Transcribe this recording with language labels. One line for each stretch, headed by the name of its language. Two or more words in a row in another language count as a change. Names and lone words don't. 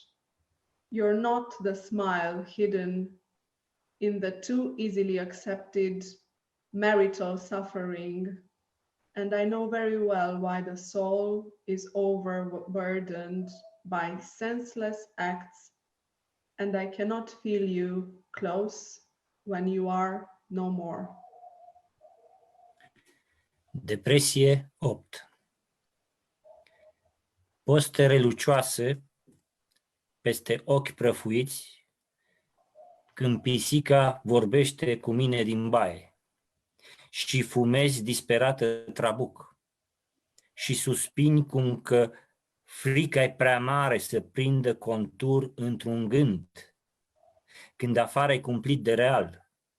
English: You're not the smile hidden in the too easily accepted marital suffering, and I know very well why the soul is overburdened by senseless acts, and I cannot feel you close when you are no more.
Romanian: Depresie 8. Postere lucioase peste ochi prăfuiți când pisica vorbește cu mine din baie și fumezi disperată trabuc și suspini cum că frica-i prea mare să prindă contur într-un gând, când afară-i cumplit de real.